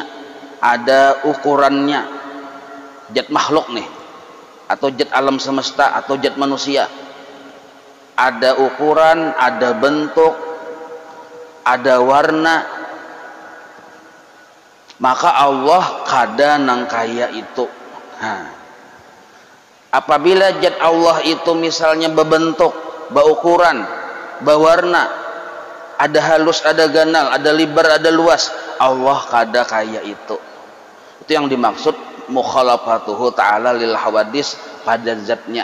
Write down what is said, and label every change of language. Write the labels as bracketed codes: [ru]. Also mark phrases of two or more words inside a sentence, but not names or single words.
[bjn] ada ukurannya, zat makhluk nih, atau zat alam semesta, atau zat manusia, ada ukuran, ada bentuk, ada warna, maka Allah kada nang kaya itu. Apabila zat Allah itu misalnya berbentuk, berukuran, berwarna, ada halus, ada ganal, ada lebar, ada luas, Allah kada kaya itu. [id] Itu yang dimaksud [ar] مخالفته تعالى للحوادث [id] pada zatnya.